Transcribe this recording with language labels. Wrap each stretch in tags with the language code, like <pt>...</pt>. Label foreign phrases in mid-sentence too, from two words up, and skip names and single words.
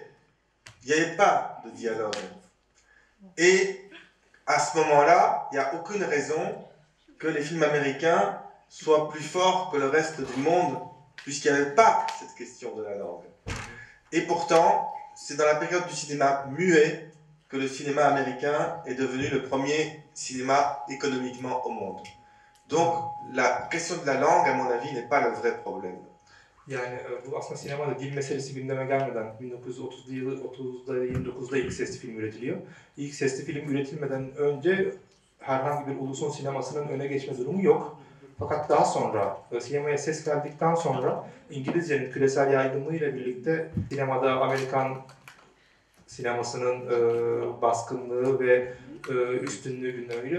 <fr>Il n'y avait pas de dialogue. Et à ce moment-là, il n'y a aucune raison que les films américains soient plus forts que le reste du monde, puisqu'il n'y avait pas cette question de la langue. Et pourtant, c'est dans la période du cinéma muet que le cinéma américain est devenu le premier cinéma économiquement au monde. Donc, la question de la langue, à mon avis, n'est pas le vrai problème.</fr> <tr>Yani bu aslında sinemada dil meselesi gündeme gelmeden 1930'da 29'da ilk sesli film üretiliyor. İlk sesli film üretilmeden önce herhangi bir ulusun sinemasının öne geçme durumu yok. Fakat daha sonra sinemaya ses geldikten sonra İngilizcenin küresel yaygınlığıyla birlikte sinemada Amerikan sinemasının baskınlığı ve üstünlüğü gündeme geliyor.</tr>